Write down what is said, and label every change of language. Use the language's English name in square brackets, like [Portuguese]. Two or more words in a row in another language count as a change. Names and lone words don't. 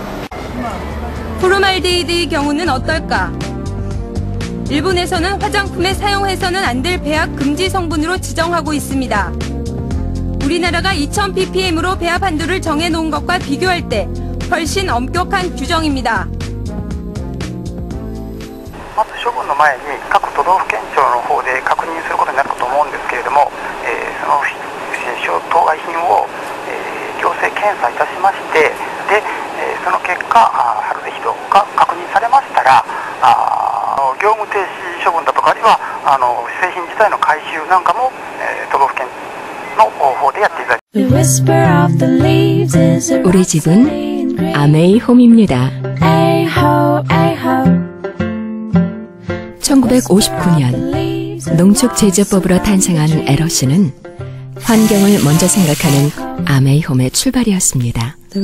[Korean] 포르말데히드의 경우는 어떨까? 일본에서는 화장품에 사용해서는 안 될 배합 금지 성분으로 지정하고 있습니다. 우리나라가 2000ppm으로 배합 한도를 정해놓은 것과 비교할 때 훨씬 엄격한 규정입니다. [Japanese] まず処分の前に各都道府県庁の方で確認することになるかと思うんですけれども、その当該品を行政検査いたしまして、でその結果ハルデヒドが確認されましたら、業務停止処分だとか、あるいは製品自体の回収なんかも都道府県の方でやっていただきます。 [Korean] 우리 집은 아메이 홈입니다. 1959년 농축제조법으로 탄생한 에러스는 환경을 먼저 생각하는 아메이홈의 출발이었습니다.